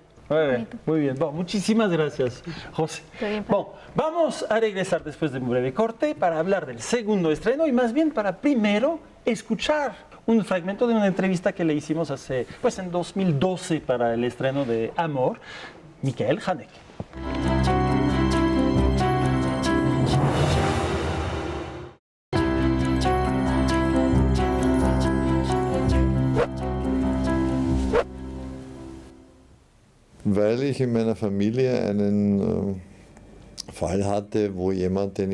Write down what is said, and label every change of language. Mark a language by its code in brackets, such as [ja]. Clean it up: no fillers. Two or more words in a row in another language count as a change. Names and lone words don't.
[es] Muy bien. Bueno, muchísimas gracias, José. Bueno, vamos a regresar después de un breve corte para hablar del segundo estreno y más bien para primero escuchar un fragmento de una entrevista que le hicimos en 2012 para el estreno de Amor, Michael Haneke. [de] Weil ich in meiner Familie einen Fall hatte, wo jemand, den